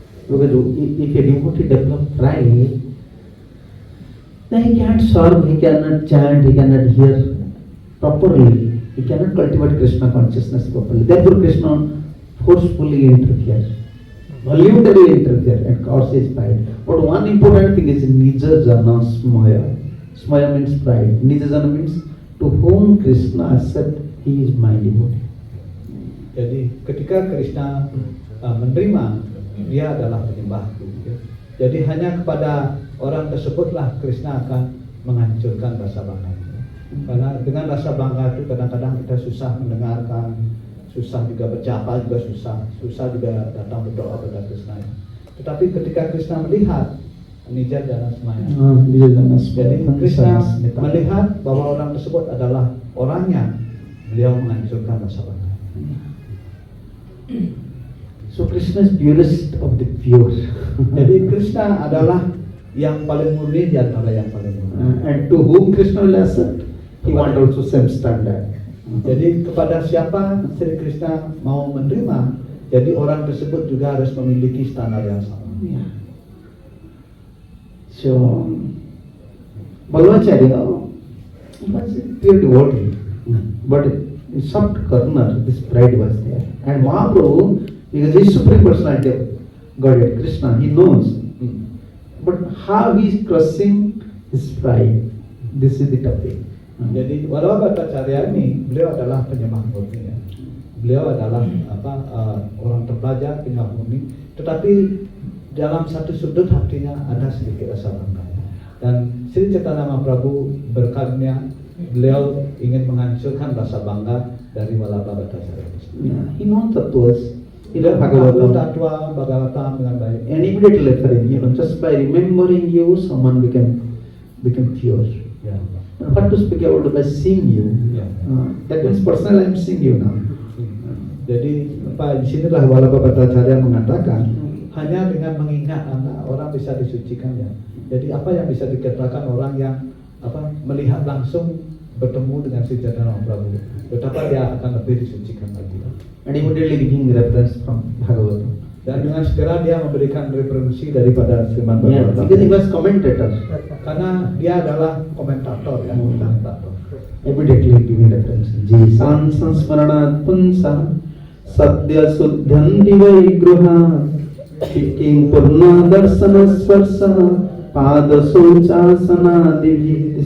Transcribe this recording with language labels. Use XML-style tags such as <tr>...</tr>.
<en>Because if a devotee develops pride, then he can't serve, he cannot chant, he cannot hear properly, he cannot cultivate Krishna consciousness properly. Therefore Krishna forcefully interferes, voluntarily interferes and causes pride. But one important thing is Nija Jana Smaya. Smaya means pride. Nija Jana means to whom Krishna accept, he is my devotee.</en> <id>Jadi ketika Krishna menerima, dia adalah penyembahku. Ya. Jadi hanya kepada orang tersebutlah Krishna akan menghancurkan rasa bangga. Karena dengan rasa bangga itu kadang-kadang kita susah mendengarkan, susah juga berjapa, juga susah juga datang berdoa kepada Krishna. Tetapi ketika Krishna melihat Nija Jana Smaya, jadi Krishna melihat bahwa orang tersebut adalah orangnya, beliau menghancurkan rasa bangga.</id> <en>So Krishna is purest of the pure.</en> <id>Jadi Krishna adalah yang paling murni di antara yang paling murni.</id> <en>And to whom Krishna will accept, he want also same standard.</en> <id>Jadi kepada siapa Sri Krishna mau menerima, jadi orang tersebut juga harus memiliki standar yang sama.</id> <en>Yeah. So Bhagavacharya was a pure devotee, but in soft corner this pride was there. And Mahaprabhu, because he is supreme personality of Godhead, Krishna, he knows. But how he is crushing his pride, this is the topic.</en> <id>Jadi Walabhabhatacarya ini beliau adalah penyembah murni ya. Beliau adalah orang terpelajar, penyembah murni, tetapi dalam satu sudut hatinya ada sedikit rasa bangga. Dan Sri Chaitanya Mahaprabhu berkarunia, beliau ingin menghancurkan rasa bangga dari Walabhabhatacarya.</id> <en>Yeah, he knows tattvas. He knows Bhagavatam, Bhagavatam.</en> <id>Tattva, Bhagavatam dengan baik.</id> <en>And immediately later, just by remembering you, someone became pure.</en> <id>Ya.</id> <en>What to speak about by seeing you?</en> <id>Ya.</id> <en>That means personally I am seeing you now.</en> <id>Jadi di sinilah Walabhabhatacarya mengatakan hanya dengan mengingat anak orang bisa disucikan ya. Jadi apa yang bisa dikatakan orang yang melihat langsung bertemu dengan Sri Chaitanya Mahaprabhu, betapa dia akan lebih disucikan lagi.</id> <en>And immediately giving reference from Bhagavatam.</en> <id>Dan dengan segera dia memberikan referensi daripada Srimad</id> <en>Yeah,</en> <id>Bhagavatam.</id> <en>because he was commentator.</en> <id>Karena dia adalah komentator ya, komentator.</id> <en>Immediately giving reference.</en> <sa>Jisan sansmaranat punsa sadya suddhanti vaigruha kiking purna darsana swarsa pada sochasana devi.</sa>